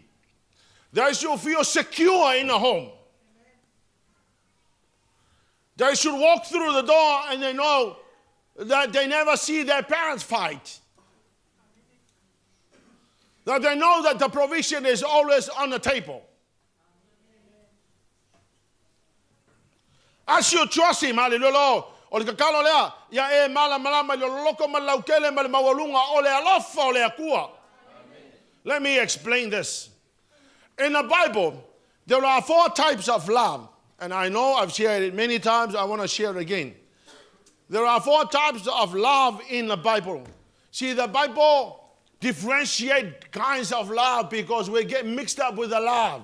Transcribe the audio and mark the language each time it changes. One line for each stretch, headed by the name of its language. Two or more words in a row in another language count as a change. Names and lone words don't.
English: They should feel secure in a home. They should walk through the door and they know that they never see their parents fight. That they know that the provision is always on the table. As you trust him, hallelujah, Lord.
Samoan: O le kakalo lea, ia e mala malama i lo loko ma laukele ma le mawalunga o le alofa o le akua.
English: Let me explain this. In the Bible, there are 4 types of love. And I know I've shared it many times. I want to share it again. There are 4 types of love in the Bible. See, the Bible differentiates kinds of love because we get mixed up with the love.